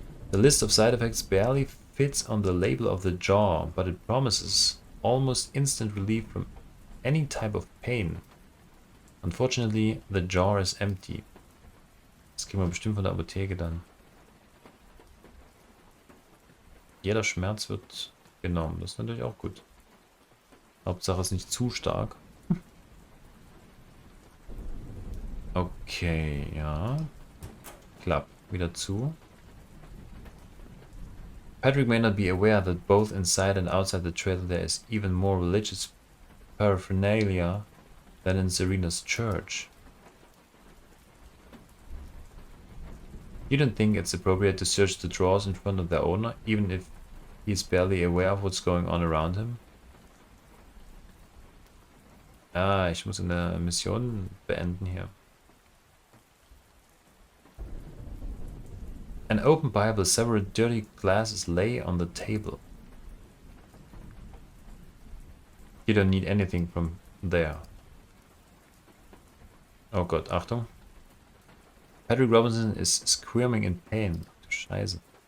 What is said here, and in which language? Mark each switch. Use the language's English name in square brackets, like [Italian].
[English] The list of side effects barely fits on the label of the jar, but it promises almost instant relief from any type of pain. Unfortunately, the jar is empty. [German] Das kriegen wir bestimmt von der Apotheke dann. Jeder Schmerz wird genommen. Das ist natürlich auch gut. Hauptsache es ist nicht zu stark. Okay, ja. Klappt. Wieder zu. [English] Patrick may not be aware that both inside and outside the trailer there is even more religious paraphernalia than in Serena's church. You don't think it's appropriate to search the drawers in front of their owner, even if he's barely aware of what's going on around him? [German] Ah, ich muss eine Mission beenden hier. [English] An open Bible, several dirty glasses lay on the table. You don't need anything from there. [German] Oh Gott, Achtung. [English] Patrick Robinson is squirming in pain. [German] Du Scheiße.